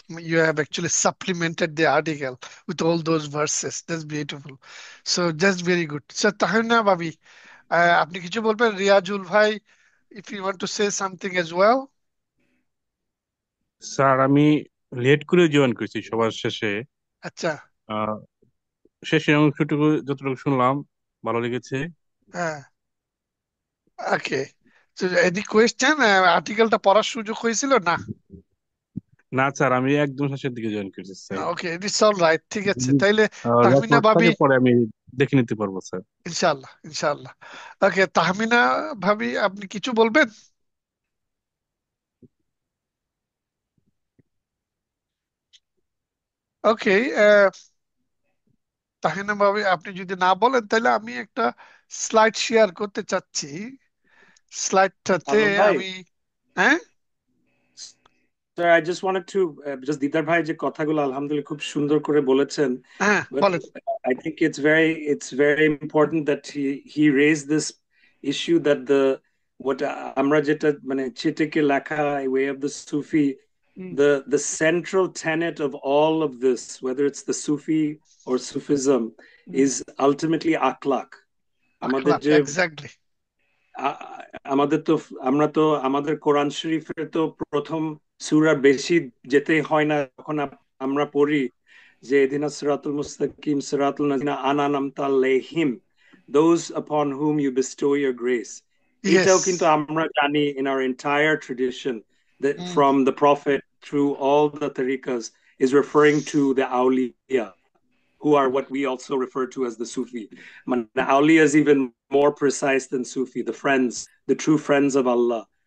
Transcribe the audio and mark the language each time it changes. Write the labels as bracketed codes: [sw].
[en] You have actually supplemented the article with all those verses. That's beautiful. So, just very good. [bn] So, Tahmina ভাবি, আপনি কিছু বলবেন? [en] রিয়াজুল ভাই, if you want to say something as well. [bn] Sir আমি late করে join করছি সবার শেষে। আচ্ছা, আহ, শেষের অংশটুকু যতটুকু শুনলাম ভালো লেগেছে। [en] হ্যাঁ, okay. So, any question? [bn] আর্টিকেলটা পড়ার সুযোগ হয়েছিল না? না স্যার, আমি একদম শেষের দিকে জয়েন করছি sir. [en] okay, it's all right, [bn] ঠিক আছে। তাইলে তাহমিনা ভাবি, রেকর্ডটাকে পরে আমি দেখে নিতে পারবো স্যার। ইনশাআল্লাহ ইনশাআল্লাহ। ওকে, তাহমিনা ভাবি, আপনি কিছু বলবেন? ওকে, তাহমিনা ভাবি আপনি যদি না বলেন, তাহলে আমি একটা স্লাইড শেয়ার করতে চাচ্ছি। স্লাইডটাতে আনন্দ ভাই, আমি, হ্যাঁ [en] Sir, I just wanted to just [bn] দিদার ভাই যে কথাগুলো আলহামদুলিল্লাহ খুব সুন্দর করে বলেছেন, হ্যাঁ [en] but [bn] বলেন। [en] I think it's very important that he raised this issue that what [bn] আমরা যেটা মানে চিটেকে লেখা [en] way of the Sufi, hmm, the central tenet of all of this, whether it's the Sufi or Sufism, hmm, is ultimately akhlaq. [bn] আমাদের আখলাক, যে [en] Exactly. [bn] আমাদের তো আমরা তো আমাদের কোরআন শরীফের তো প্রথম সূরা বেশি যেতে হয় না, যখন আমরা পড়ি যে ইহদিনাস সিরাতুল মুস্তাকিম সিরাতুল লাযিনা আনআমতা আলাইহিম, [en] those upon whom you bestow your grace. Yes. [bn] এটাও কিন্তু আমরা জানি [en] in our entire tradition that hmm, from the prophet through all the tariqas is referring to the awliya, who are what we also refer to as the Sufi. Awliya is even more precise than Sufi, the friends, the true friends of Allah.